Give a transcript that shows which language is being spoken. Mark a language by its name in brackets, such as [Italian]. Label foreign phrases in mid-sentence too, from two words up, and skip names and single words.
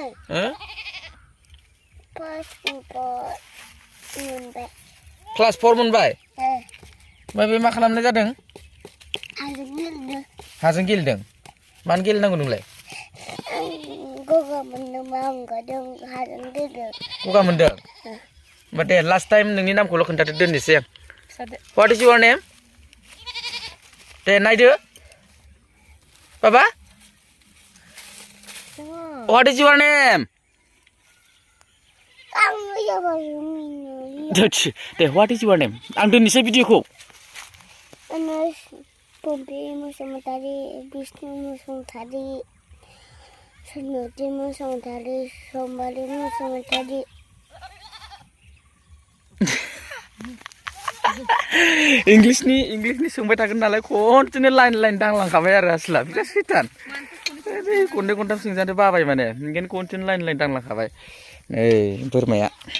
[Bodo] हो क्लास 4 मोनबाय ओमफ्राय बे मा खालामनाय जादों हाजों गेलेदों मानो गेलेनांगौ नोंलाय गगा मोनदों मा ओंखारदों हाजों गेलेदों गगा मोनदों होमबा दे [English] last time [Bodo] नोंनि नामखौल' खोन्थादो दोननोसै आं [English] What is your name [Bodo] दे नायदो बाबा [English] What is your name [Bodo] दे [English] What is your name [Bodo] आं दोननोसै भिडिअखौ Pompi Musumatari, Vishnu Musumatari, Sanuti Musumatari, Somali Musumatari. इंग्लिशनि सोंबाय थागोन नालाय खनसेनो लाइन दांलांखाबाय आरो आसला बिराद सैतान खननै खनथाम सोंजानो बाबाय माने ओंखायनो खनसेनो लाइन दांलांखाबाय नै बोरमाया